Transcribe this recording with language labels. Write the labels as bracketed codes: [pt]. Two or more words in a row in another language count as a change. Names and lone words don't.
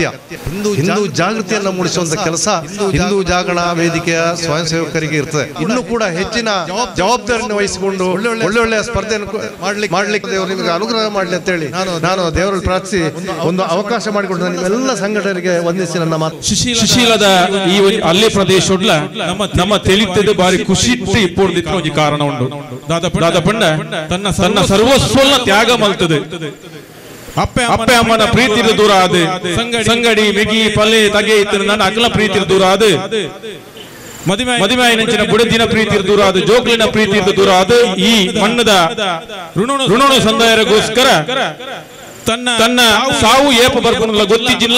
[kn] ಹಿಂದೂ ಜಾಗೃತಿಯನ್ನು ಮೂಡಿಸುವಂತ ಕೆಲಸ ಹಿಂದೂ ಜಾಗರಣ ವೇದಿಕೆಯ ಸ್ವಯಂ ಸೇವಕರಿಗೆ ಇರ್ತದೆ. ಇನ್ನೂ ಕೂಡ ಹೆಚ್ಚಿನ ಜವಾಬ್ದಾರಿಯನ್ನು ವಹಿಸಿಕೊಂಡು ಒಳ್ಳೊಳ್ಳೆಯ ಸ್ಪರ್ಧೆಯನ್ನು ಮಾಡ್ಲಿಕ್ಕೆ ದೇವರು ನಿಮಗೆ ಅನುಗ್ರಹ ಮಾಡಲಿ ಅಂತ ಹೇಳಿ ನಾನು ದೇವರಲ್ಲಿ ಪ್ರಾರ್ಥಿಸಿ ಒಂದು ಅವಕಾಶ ಮಾಡಿಕೊಂಡು ನಿಮ್ಮೆಲ್ಲ ಸಂಘಟನೆಗೆ ವಂದಿಸಿ ನನ್ನ ಮಾತು. [tcy] ಶಿಶಿಲದ ಈ ಅಲ್ಲೇ ಪ್ರದೇಶ ನಮ್ಮ ತಿಳಿತದ ಬಾರಿ ಖುಷಿ ಇಪ್ಪೊಂದಿತ್ತು ಒಂದು ಕಾರಣ ಉಂಟು. ದಾದ ಪಂಡ ತನ್ನ ಸರ್ವಸ್ವನ್ನ ತ್ಯಾಗ ಮಲ್ತದೆ. ಅಪ್ಪೆ ಅಮ್ಮನ ಪ್ರೀತಿ ದೂರ ಆದ ಸಂಗಡಿ ಮೆಗಿ ಪಲ್ಲೆ ತಗೆ ಇತ್ತು ನನ್ನ ಅಗಲ ಪ್ರೀತಿ ದೂರ ಆದ ಮದುವೆನ ಬುಡದಿನ ಪ್ರೀತಿ ದೂರ ಆದ ಜೋಕ್ಲಿನ ಪ್ರೀತಿ ದೂರ ಆದ ಈ ಮಣ್ಣದ ಋಣ ಸಂದಾಯಗೋಸ್ಕರ ತನ್ನ ಸಾವು ಏಪ ಬರ್ಪುಣ ಗೊತ್ತಿದ್ದಿಲ್ಲ.